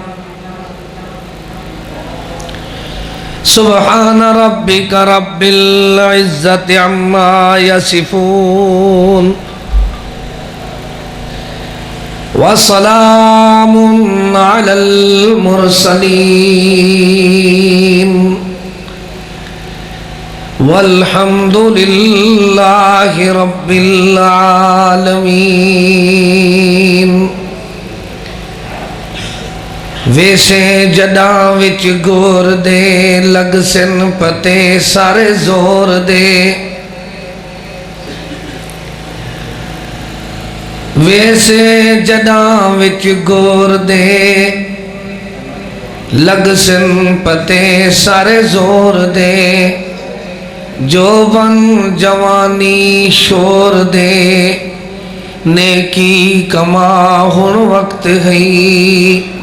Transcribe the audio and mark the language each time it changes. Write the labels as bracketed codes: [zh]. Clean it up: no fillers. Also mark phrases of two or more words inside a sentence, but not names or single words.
[ar] سبحان ربك رب العزة عما يصفون وسلام على المرسلين والحمد لله رب العالمين۔ [pa] ویسے جڈاں وچ گور دے لگ سن پتے سارے زور دے ویسے جڈاں وچ گور دے لگ سن پتے سارے زور دے جوبن جوانی شور دے نیکی کما ہن وقت ہے